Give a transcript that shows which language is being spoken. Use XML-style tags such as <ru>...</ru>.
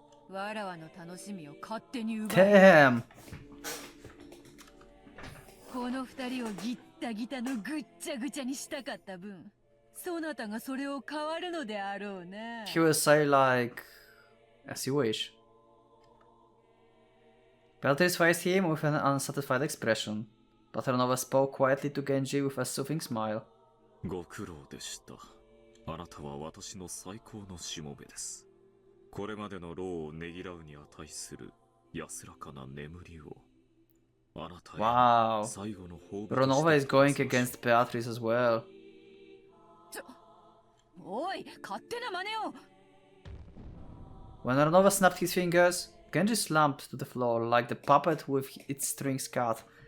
<ja>わらわの楽しみを勝手に奪う。</ja> <en>Damn!</en> <ja>この二人をギッタギタのぐっちゃぐちゃにしたかった分、そなたがそれを変わるのであろうな。</ja> <en>He will say like, As you wish. Beatrice faced him with an unsatisfied expression, but Renova spoke quietly to Genji with a soothing smile.</en> <ja>ご苦労でした。あなたは私の最高のしもべです。これまでの労をねぎらうに値する安らかな眠りを。あなたへ最後の褒美として。</ja> <en>Renova is going against Beatrice as well.</en> <ja>おい、勝手な真似を。</ja> <en>When Renova snapped his fingers, Genji slumped to the floor like the puppet with its strings cut.</en>